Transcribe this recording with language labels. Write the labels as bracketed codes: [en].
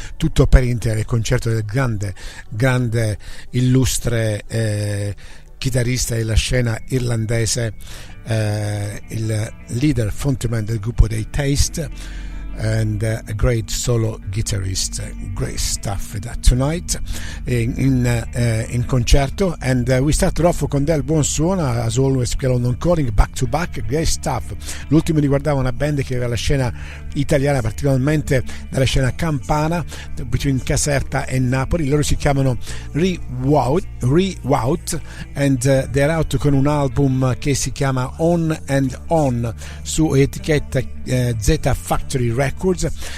[it] Tutto per intero, il concerto del grande illustre chitarrista della scena irlandese, il leader frontman del gruppo dei Taste, [en] and a great solo guitarist. Great stuff that tonight in concerto, and we started off [it] con del buon suono, [en] as always, London Calling, back to back, great stuff. [it] L'ultimo riguardava una band che aveva la scena italiana, particolarmente dalla scena campana, [en] between [it] Caserta e Napoli. Loro si chiamano Rewout, [en] and they're out [it] con un album che si chiama On and On su etichetta Z Factory Records.